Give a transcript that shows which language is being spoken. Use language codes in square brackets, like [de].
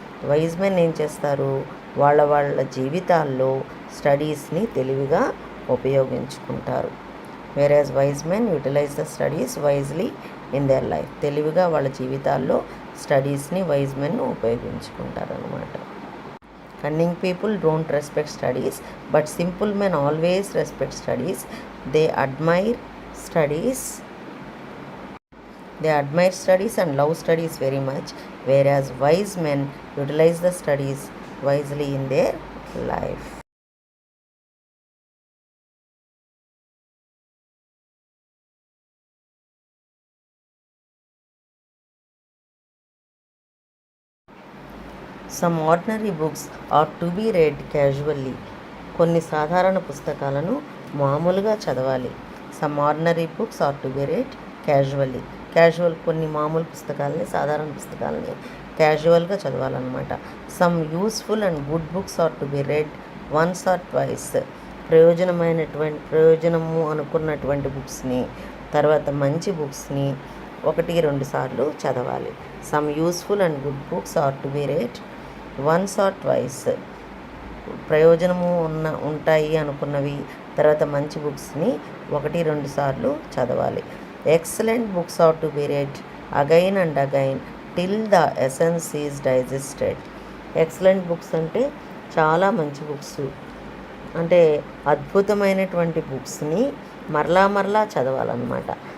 [te] Wise men ఏం చేస్తారు, వాళ్ళ జీవితాల్లో స్టడీస్ని తెలివిగా ఉపయోగించుకుంటారు. [en] Whereas wise men utilize the studies wisely in their life. [te] తెలివిగా వాళ్ళ జీవితాల్లో స్టడీస్ని వైజ్ మెన్ ఉపయోగించుకుంటారు అన్నమాట. [en] Cunning people don't respect studies, but simple men always respect studies. They admire studies. They admire studies and love studies very much, whereas wise men utilize the studies wisely in their life. Some ordinary books are to be read casually. [te] కొన్ని సాధారణ పుస్తకాలను మామూలుగా చదవాలి. [en] Some ordinary books are to be read casually. [te] Casual కొన్ని మామూలు పుస్తకాలని, సాధారణ పుస్తకాలని క్యాజువల్గా చదవాలన్నమాట. [en] Some useful and good books are to be read once or twice. [te] ప్రయోజనము అనుకున్నటువంటి బుక్స్ని, తర్వాత మంచి బుక్స్ని 1-2 సార్లు చదవాలి. [en] Some useful and good books are to be read once or twice. [te] ప్రయోజనము ఉంటాయి అనుకున్నవి, తర్వాత మంచి బుక్స్ని 1-2 సార్లు చదవాలి. [en] Excellent books are to be read again and again till the essence is digested. [te] Excellent books అంటే చాలా మంచి బుక్స్, అంటే అద్భుతమైనటువంటి బుక్స్ని మరలా చదవాలన్నమాట.